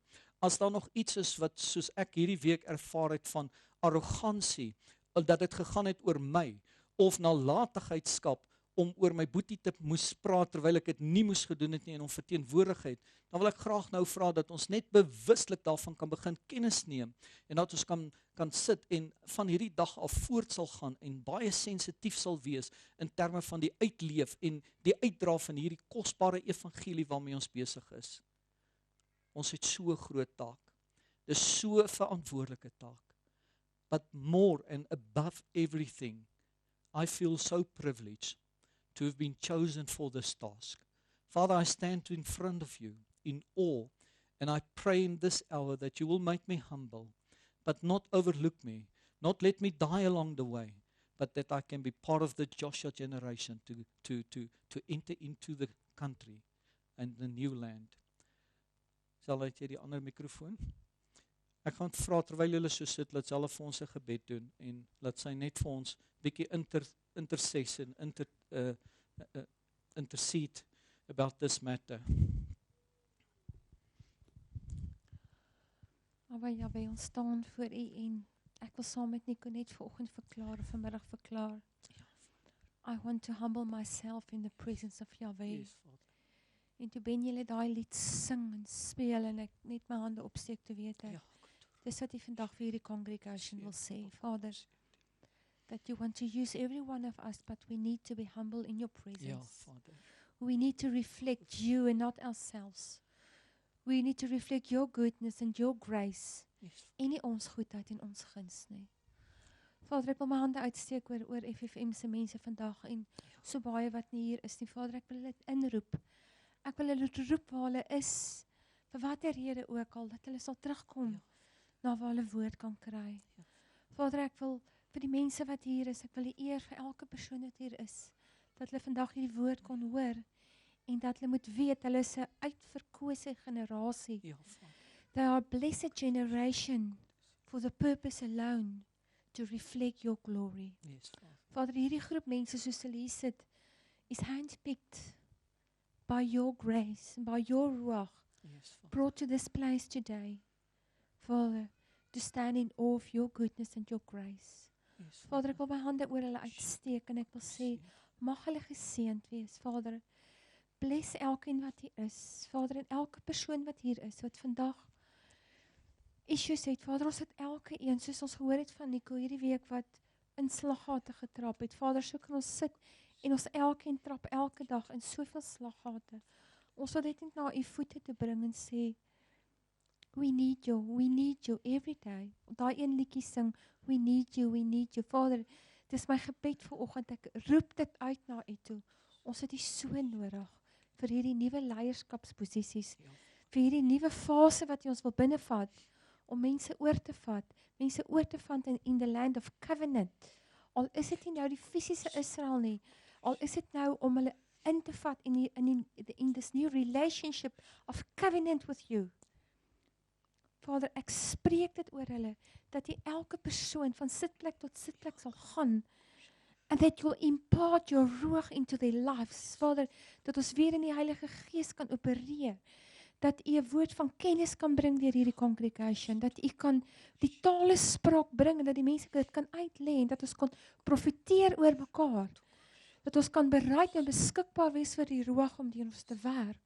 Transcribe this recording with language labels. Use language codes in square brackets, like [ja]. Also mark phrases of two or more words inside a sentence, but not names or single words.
[af] As daar nog iets is wat soos ek hierdie week ervaar het van arrogansie, dat dit gegaan het oor my of nalatigheidskap om oor my boetie te moes praat terwyl ek dit nie moes gedoen het nie en om verteenwoordigheid, dan wil ek graag nou vra dat ons net bewuslik daarvan kan begin kennis neem en dat ons kan sit en van hierdie dag af voort sal gaan en baie sensitief sal wees in terme van die uitleef en die uitdra van hierdie kosbare evangelie waarmee ons besig is. Ons het so 'n groot taak. Dis so 'n verantwoordelike taak. [en] But more and above everything, I feel so privileged to have been chosen for this task. Father, I stand in front of you in awe, and I pray in this hour that you will make me humble, but not overlook me, not let me die along the way, but that I can be part of the Joshua generation to enter into the country and the new land. [af] Sal jy die ander mikrofoon? Ek gaan vra terwyl julle so sit, laat hulle vir ons 'n gebed doen en laat sy net vir ons bietjie [en] intercession, intercede about this matter. [af] Maar Jahweh, ons staan voor u en ek wil saam met Nico net vanoggend verklaar, vanmiddag verklaar. [en] I want to humble myself in the presence of Yahweh. Yes, Father. [af] En toe ben julle daai lied sing en speel en ek net my hande opsteek te weet ek. Ja, Dis wat u vandag vir hierdie congregation wil sê, Vader. [en] That you want to use every one of us, but we need to be humble in your presence. [af] ja, Vader. [en] We need to reflect you and not ourselves. We need to reflect your goodness and your grace. Yes. [af] En nie ons goedheid en ons guns nie. Vader, ek wil my hande uitsteek oor FFM se mense vandag en so baie wat nie hier is nie. Vader, ek wil dit inroep. Ek wil hulle roep waar hulle is, vir watter rede ook al, dat hulle sal terugkom na waar hulle woord kan kry. Vader, ek wil vir die mense wat hier is, ek wil die eer vir elke persoon wat hier is, dat hulle vandag hierdie woord kon hoor, en dat hulle moet weet, hulle is 'n uitverkose generasie. Ja, Vader. [en] They are a blessed generation for the purpose alone to reflect your glory. Yes, [af] Vader. Vader, hierdie groep mense soos hulle hier sit, is [en] handpicked by your grace, by your ruach, [af] Yes, Vader. [en] brought to this place today, Father, to stand in awe of your goodness and your grace. Yes, [af] Vader, ek wil my hande oor hulle uitsteek en ek wil sê, mag hulle geseënd wees, Vader. Bless elkeen wat hier is, Vader, en elke persoon wat hier is, wat vandag issues het, Vader, ons het elke een, soos ons gehoor het van Nico hierdie week, wat in slaggate getrap het. Vader, so kan ons sit en ons elkeen trap elke dag in soveel slaggate. Ons wil dit net na u voete te bring en sê, [en] we need you every day. [af] Daai een liedjie sing, [en] we need you. [af] Vader, dis my gebed vanoggend, ek roep dit uit na u toe. Ons het u so nodig vir hierdie nuwe leierskapsposisies, vir hierdie nuwe fase wat u ons wil binnevat, om mense oor te vat [en] in the land of covenant. [af] Al is dit nie nou die fisiese Israel nie, al is dit nou om hulle in te vat [en] in this new relationship of covenant with you. [af] Vader, ek spreek dit oor hulle, dat jy elke persoon van sitplek tot sitplek sal gaan, [en] and that you'll impart your ruach into their lives, [af] Vader, dat ons weer in die Heilige Gees kan opereer, dat u 'n woord van kennis kan bring deur hierdie congregation, dat u kan die tale spraak bring, en dat die mense dit kan uitlê, en dat ons kan profiteer oor mekaar, dat ons kan bereid en beskikbaar wees vir die ruach om deur ons te werk.